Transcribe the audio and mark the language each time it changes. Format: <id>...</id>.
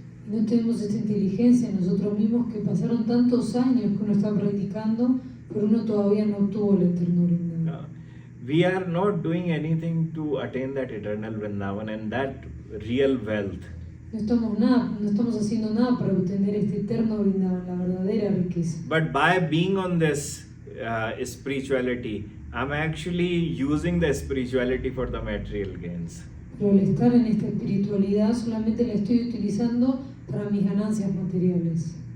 <es>Y no tenemos esta inteligencia en nosotros mismos que pasaron tantos años que uno está practicando, pero uno todavía no obtuvo el eterno Vrindavan.</es> <en>We are not doing anything to attain that eternal Vrindavan and that real wealth.</en> <es>No estamos haciendo nada para obtener este eterno Vrindavan, la verdadera riqueza.</es> <en>But by being on this spirituality, I'm actually using the spirituality for the material gains.</en> <es>Pero al estar en esta espiritualidad solamente la estoy utilizando para mis ganancias materiales.</es>